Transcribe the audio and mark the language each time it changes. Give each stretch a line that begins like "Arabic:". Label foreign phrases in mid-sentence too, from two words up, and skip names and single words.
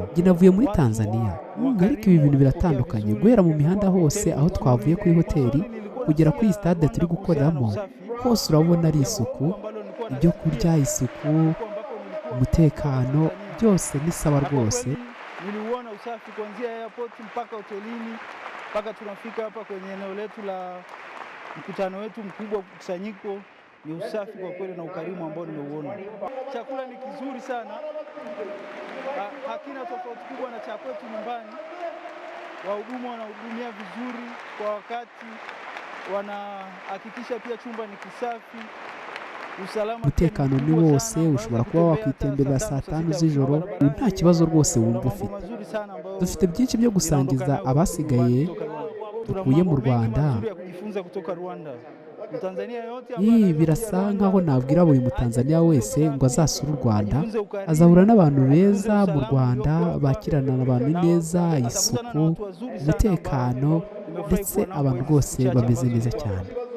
Kinyarwanda: Njye navuye muri Tanzania, ariko ibi bintu biratandukanye. Guhera mu mihanda hose aho twavuye kuri hoteli kugera kuri stade turi gukoreramo, hose urabona ari isuku, ibyo kurya, isuku, umutekano, byose ni sawa rwose.
Swahili: Niliuona usafi kuanzia airport mpaka hotelini mpaka tunafika hapa kwenye eneo letu la mkutano wetu mkubwa kusanyiko. Ni usafi kwa kweli na ukarimu ambao nimeuona. Chakula ni kizuri sana, hakina tofauti kubwa na cha kwetu nyumbani. Wahudumu wanahudumia vizuri kwa wakati, wanahakikisha pia chumba ni kisafi.
Kinyarwanda: Umutekano ni wose, ushobora kuba wakwitemberera saa 5 z'ijoro nta kibazo rwose wumva ufite. Dufite byinshi byo gusangiza abasigaye dukuye mu Rwanda. Birasa nkaho nabwira buri Mutanzania wese ngo azasura u Rwanda, azahura n'abantu beza mu Rwanda, bakirana abantu neza, isuku, umutekano, ndetse abantu rwose bameze neza cyane.